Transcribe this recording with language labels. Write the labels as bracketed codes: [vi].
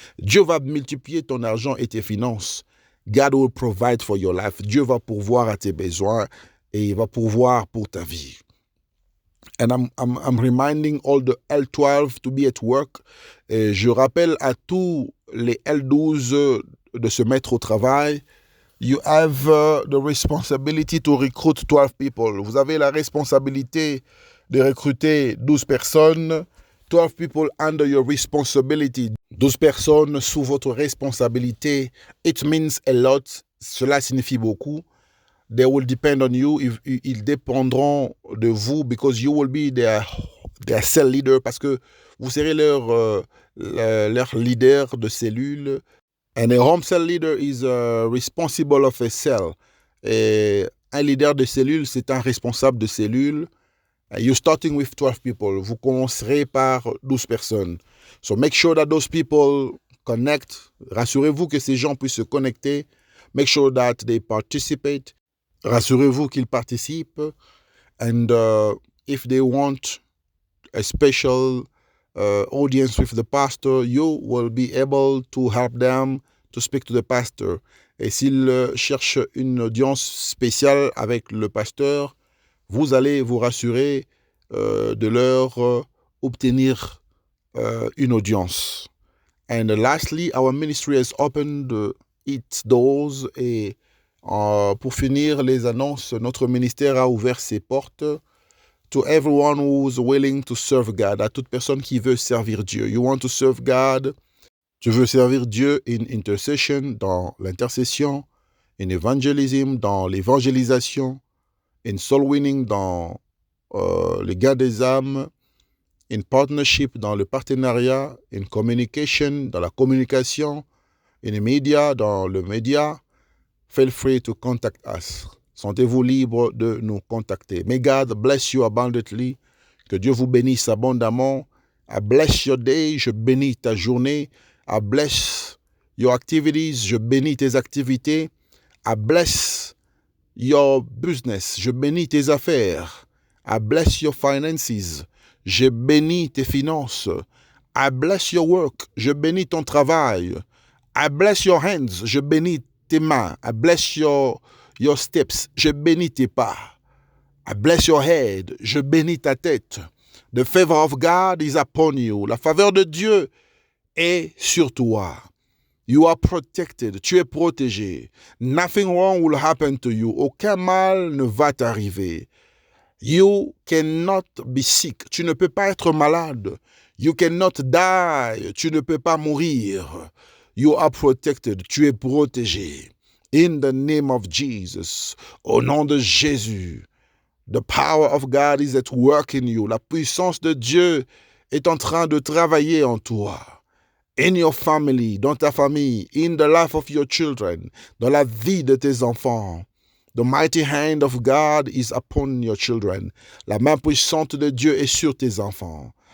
[fr] Dieu va multiplier ton argent et tes finances. [en] God will provide for your life. [fr] Dieu va pourvoir à tes besoins et il va pourvoir pour ta vie. [en] And I'm reminding all the L12 to be at work. [fr] Et je rappelle à tous les L12 de se mettre au travail. [en] You have the responsibility to recruit 12 people. [fr] Vous avez la responsabilité de recruter 12 personnes. [en] 12 people under your responsibility. [fr] 12 personnes sous votre responsabilité. [en] It means a lot. [fr] Cela signifie beaucoup. [en] They will depend on you. [fr] Ils dépendront de vous [en] because you will be their cell leader, [fr] parce que vous serez leur leader de cellule. [en] And a home cell leader is responsible of a cell. [fr] Et un leader de cellule, c'est un responsable de cellule. [en] You're starting with 12 people. [fr] Vous commencerez par 12 personnes. [en] So make sure that those people connect. [fr] Rassurez-vous que ces gens puissent se connecter. [en] Make sure that they participate. [fr] Rassurez-vous qu'ils participent. [en] And if they want a special audience with the pastor, you will be able to help them to speak to the pastor. [fr] Et s'ils cherchent une audience spéciale avec le pasteur, vous allez vous rassurer de leur obtenir une audience. [en] And lastly, our ministry has opened its doors. [fr] Et pour finir les annonces, notre ministère a ouvert ses portes [en] to everyone who's willing to serve God, [fr] à toute personne qui veut servir Dieu. [en] You want to serve God? [fr] Tu veux servir Dieu [en] in intercession, [fr] dans l'intercession, [en] in evangelism, [fr] dans l'évangélisation, [en] in soul winning, [fr] dans le gain des âmes, [en] in partnership, [fr] dans le partenariat, [en] in communication, [fr] dans la communication, [en] in media, [fr] dans le média. [en] Feel free to contact us. [fr] Sentez-vous libre de nous contacter. [en] May God bless you abundantly. [fr] Que Dieu vous bénisse abondamment. [en] I bless your day. [fr] Je bénis ta journée. [en] I bless your activities. [fr] Je bénis tes activités. [en] I bless your business. [fr] Je bénis tes affaires. [en] I bless your finances. [fr] Je bénis tes finances. [en] I bless your work. [fr] Je bénis ton travail. [en] I bless your hands. [fr] Je bénis tes mains. [en] I bless your steps. [fr] Je bénis tes pas. [en] I bless your head. [fr] Je bénis ta tête. [en] The favor of God is upon you. [fr] La faveur de Dieu est sur toi. [en] You are protected. [fr] Tu es protégé. [en] Nothing wrong will happen to you. [fr] Aucun mal ne va t'arriver. [en] You cannot be sick. [fr] Tu ne peux pas être malade. [en] You cannot die. [fr] Tu ne peux pas mourir. [en] You are protected. [fr] Tu es protégé. [en] In the name of Jesus. [fr] Au nom de Jésus. [en] The power of God is at work in you. [fr] La puissance de Dieu est en train de travailler en toi. [en] In your family, [fr] dans ta famille, [en] in the life of your children, [fr] dans la vie de tes enfants. [en] The mighty hand of God is upon your children. [fr] La main puissante de Dieu est sur tes enfants.